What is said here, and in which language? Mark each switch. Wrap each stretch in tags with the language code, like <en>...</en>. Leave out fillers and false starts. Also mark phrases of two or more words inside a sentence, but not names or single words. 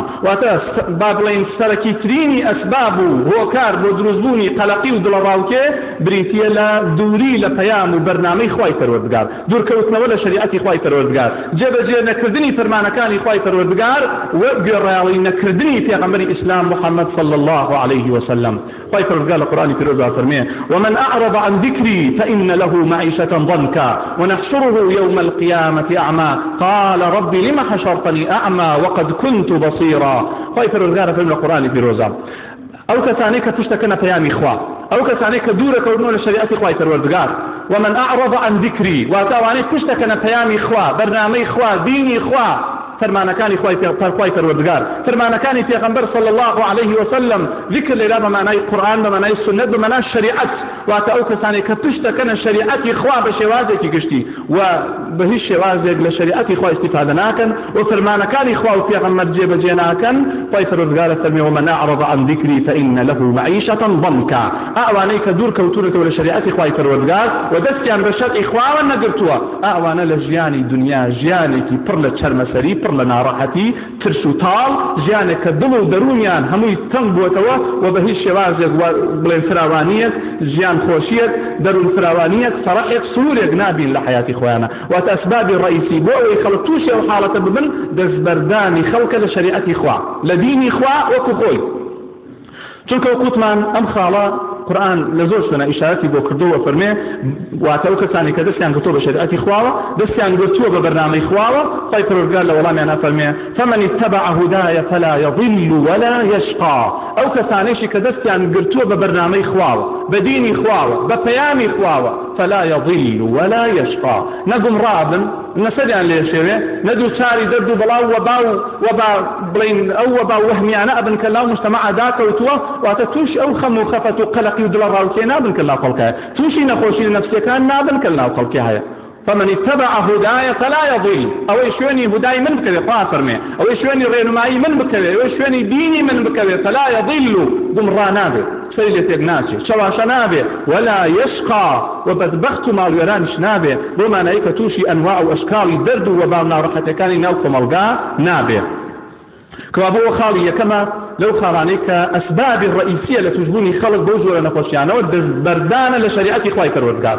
<ckb>واتە با بڵێن سەرەکی ترینی ئەسباب و هۆکار بۆ دروستبوونی قەلەقی و دڵە ڕاوکێ بریتیە لە دووری لە پەیام و بەرنامەی خوای پەروەردگار، دوورکەوتنەوە لە شریعەتی خوای پەروەردگار، جێبەجێ نەکردنی فەرمانەکانی خوای پەروەردگار و گوێڕایاڵی نەکردنی پێغەمبەری ئیسلام محەممەد</ckb> <ar>صلی الله عليه وسلم.</ar> <ckb>خوای پەروەردگار لە قورئانی پیرۆزدا فەرمێ</ckb> <ar>ومن أعرض عن ذكري فإن له معيشة ضنكا ونحشره يوم القيامة أعمى قال رب لم حشرتني أعمى وقد كنت بصيرا.</ar> <ckb>خوای پەروەردگار فەرمێ لە قورئانی پیرۆزدا ئەو کەسانەی کە پشتەکەنە پەیامی خوا، ئەو کەسانەی کە دوورەکەوتنەوە لە شریعەتی خوای پەروەردگار،</ckb> <ar>ومن أعرض عن ذكري،</ar> <ckb>واتاوانەی پشتەکەنە پەیامی خوا، بەرنامەی خوا، دینی خوا، فرمانەکانی خوای پەروەردگار، فرمانەکانی پێغەمبەر</ckb> <ar>صلی الله عليه وسلم،</ar> <ckb>ذکر لێرا بە مانای قورئان، بە مانای سنت، بە مانای شریعەت، واتە ئەو کەسانی کە پشتەکەنە شریعەتی خوا بە شێوازێکی گشتی و بە هیچ شێوازێک لە شریعەتی خوا استیفادە ناکەن و فرمانەکانی خوا و پێغەمبەر جێبەجێ ناکەن. خوای پەروەردگار فەرمێ</ckb> <ar>ومن أعرض عن ذكري فإن له معيشة ضنكا.</ar> <ckb>ئەوانەی کە دوور کەوتونەتەوە لە شریعەتی خوای پەروەردگار و دەستیان بە شەرعی خواوە نەگرتووە، ئەوانە لە ژیانی دنیا ژیانێکی پڕ لە چەرمەسەری، پڕ لە ناڕەحەتی، ترس و تاڵ، ژیانێک کە دڵ و دەرونیان هەمووی تەنگ بووەتەوە و بە هیچ شێوازێک بڵێن فراوانیەک، ژیان خۆشیەک، دەرون فراوانیەک، فەرەحێک، سرورێک نابین لە حەیاتی خۆیانە. واتە ئەسبابی ڕئیسی بۆ ئەوەی خەڵک تووشی ئەو حاڵەتە ببن دەستبەردانی خەڵکە لە شریعەتی خوا، لە دینی خوا وەکو خۆی. چونکە وەکوتمان ئەم خاڵە قورآن لە زۆر شوێنە ئیشارەتی بۆ کردووە فەرمێ واتە ئەو کەسانی کە دەستیان گرتووە بە شریعەتی خواوە، دەستیان گرتووە بە بەرنامەی خواوە، خوای پەروەردگار لە وەڵامیانە فەرمێ</ckb> <ar>فمن اتبع هداي فلا يضل ولا يشقى.</ar> <ckb>ئەو کەسانێکی کە دەستیان گرتووە بە بەرنامەی خواوە، بە دینی خواوە، بە پەیامی خواوە،</ckb> <ar>فلا يضل ولا يشقى،</ar> <ckb>نەگومڕابن، نەسەریان لێشێوێ، نەدووچاری دەرد و بەڵاو وەبا بڵێن ئەو وەبا وەهمیانە ئەبن کە لاو مجتەمەعە داکەوتووە، واتە تووش ئەو خەم و خەفەت و قەلەقی و دڵە ڕاوکێ نابن کە لاو خەڵکە، تووشی نەخۆشی نەفسیەکان نابن کە لاو خەڵکی هەیە.</ckb> <ar>فمن اتبع هداي فلا يضل،</ar> <ckb>ئەوەی شوێنی هودای من بکەوێ، خوا فەرمێ ئەوەی شوێنی ڕێنمایی من بکەوێ، ئەوەی شوێنی دینی من بکەوێ،</ckb> <ar>فلا يضل،</ar> <ckb>گومڕا نابێ، شەی لێ تێک ناچێ، شەواشە نابێ،</ckb> <ar>ولا يشقى،</ar> <ckb>و بەدبەخت و ماڵوێرانیش نابێ، بۆ مانایی کە تووشی ئەنواع و ئەشکاڵی دەرد و وەبا و ناڕەحەتەکانی ناو کۆمەڵگا نابێ. کەوا بۆ خاڵی یەکەمە لەو خاڵانەی کە ئەسبابی ڕئیسیە لە توشبوونی خەڵک بەو جۆرە نەخۆشیانەوە دەستبەردانە لە شریعەتی خوای پەروەردگار.</ckb>